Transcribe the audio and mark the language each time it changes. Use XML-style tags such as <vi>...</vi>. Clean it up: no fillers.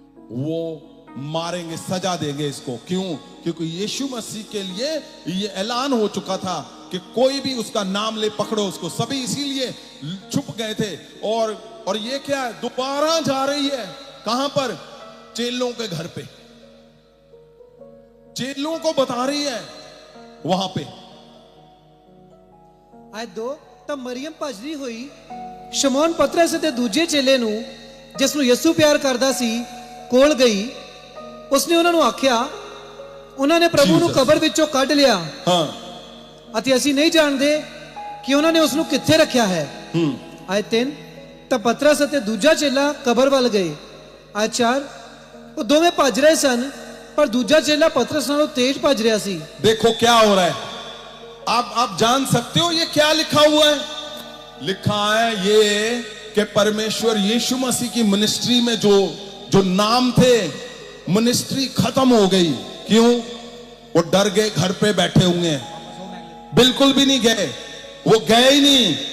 <hi>वो मारेंगे, सजा देंगे इसको। क्यों? क्योंकि यीशु मसीह के लिए ये ऐलान हो चुका था कि कोई भी उसका नाम ले पकड़ो उसको। सभी इसीलिए छुप गए थे। और ये क्या है? दोबारा जा रही है। कहां पर? चेलों के घर पे। चेलों को बता रही है वहां पे।</hi> <pa>ਐ 2 ਤਾਂ ਮਰੀयम ਭੱਜਦੀ ਹੋਈ ਸ਼ਮੌਨ ਪਤਰਸ ਅਤੇ ਦੂਜੇ ਚੇਲੇ ਨੂੰ ਜਿਸ ਨੂੰ ਯਿਸੂ ਪਿਆਰ ਕਰਦਾ ਸੀ ਕੋਲ ਗਈ, ਉਸਨੇ ਉਹਨਾਂ ਨੂੰ ਆਖਿਆ, ਉਹਨਾਂ ਨੇ ਪ੍ਰਭੂ ਨੂੰ ਕਬਰ ਵਿੱਚੋਂ ਕੱਢ ਲਿਆ ਹਾਂ ਅਤੇ ਅਸੀਂ ਨਹੀਂ ਜਾਣਦੇ ਕਿ ਉਹਨਾਂ ਨੇ ਉਸ ਨੂੰ ਕਿੱਥੇ ਰੱਖਿਆ ਹੈ। ਆਇਤ 3, ਤਾਂ ਪਤਰਸ ਅਤੇ ਦੂਜਾ ਚੇਲਾ ਕਬਰ ਵੱਲ ਗਏ। ਆਇਤ 4, ਉਹ ਦੋਵੇਂ ਭੱਜ ਰਹੇ ਸਨ, ਪਰ ਦੂਜਾ ਚੇਲਾ पतरस नालों तेज भज रहा सी।</pa> <hi>देखो क्या हो रहा है, आप जान सकते हो ये क्या लिखा हुआ है? लिखा है ये कि परमेश्वर यीशु मसीह की मिनिस्ट्री में जो नाम थे, मिनिस्ट्री खत्म हो गई। क्यों? वो डर गए, घर पे बैठे हुए हैं, बिल्कुल भी नहीं गए, वो गए ही नहीं।</hi>